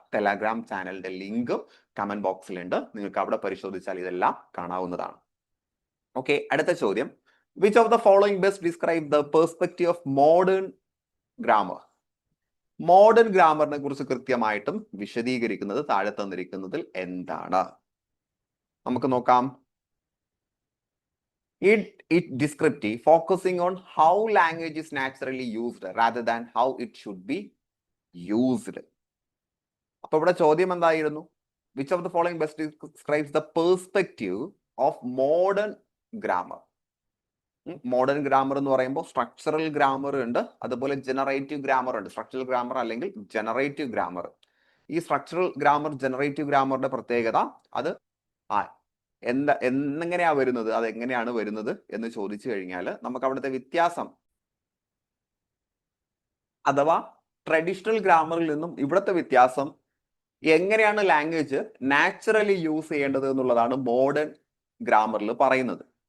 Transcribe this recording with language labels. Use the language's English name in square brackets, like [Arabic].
[Malayalam] Telegram ചാനലിന്റെ link comment ബോക്സിലുണ്ട്. നിങ്ങൾക്ക് അവിടെ പരിശോധിച്ചാൽ ഇതെല്ലാം കാണാവുന്നതാണ്. ഓക്കെ, അടുത്ത ചോദ്യം. [English] Which of the following best describe the perspective of modern grammar? [Malayalam] Modern ഗ്രാമറിനെ കുറിച്ച് കൃത്യമായിട്ടും വിശദീകരിക്കുന്നത് താഴെ തന്നിരിക്കുന്നതിൽ എന്താണ്? നമുക്ക് നോക്കാം. [English] It descriptive focusing on how language is naturally used rather than how it should be used. [Malayalam] അപ്പൊ ഇവിടെ ചോദ്യം എന്തായിരുന്നു? [English] Which of the following best describes the perspective of modern grammar? [Malayalam] Modern grammar എന്ന് പറയുമ്പോൾ സ്ട്രക്ചറൽ ഗ്രാമർ ഉണ്ട്, അതുപോലെ generative grammar ഉണ്ട്. Structural grammar അല്ലെങ്കിൽ ജനറേറ്റീവ് ഗ്രാമർ. ഈ സ്ട്രക്ചറൽ ഗ്രാമർ ജനറേറ്റീവ് ഗ്രാമറിന്റെ പ്രത്യേകത അത് എങ്ങനെയാ വരുന്നത്, അത് എങ്ങനെയാണ് വരുന്നത് എന്ന് ചോദിച്ചു കഴിഞ്ഞാൽ നമുക്ക് അവിടുത്തെ വ്യത്യാസം, അഥവാ ട്രഡീഷണൽ ഗ്രാമറിൽ നിന്നും ഇവിടുത്തെ വ്യത്യാസം എങ്ങനെയാണ് ലാംഗ്വേജ് നാച്ചുറലി യൂസ് ചെയ്യേണ്ടത് എന്നുള്ളതാണ് മോഡേൺ ഗ്രാമറിൽ പറയുന്നത്.